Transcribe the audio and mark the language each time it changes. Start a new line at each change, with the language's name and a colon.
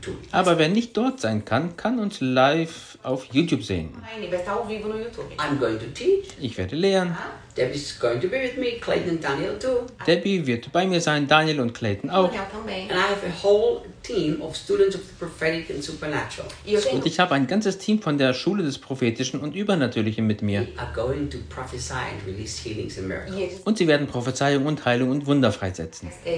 German: Aber wer nicht dort sein kann, kann uns live auf YouTube sehen.
English: I'm going to teach.
German: Ich werde lehren.
English: Debbie's going to be with me, Clayton and Daniel too.
German: Debbie wird bei mir sein, Daniel und Clayton auch.
English: And I have a whole team of students of the prophetic and supernatural.
German: Und ich habe ein ganzes Team von der Schule des Prophetischen und Übernatürlichen mit mir.
English: They are going to prophesy and release healings and miracles. Yes.
German: Und sie werden Prophezeiung und Heilung und Wunder freisetzen.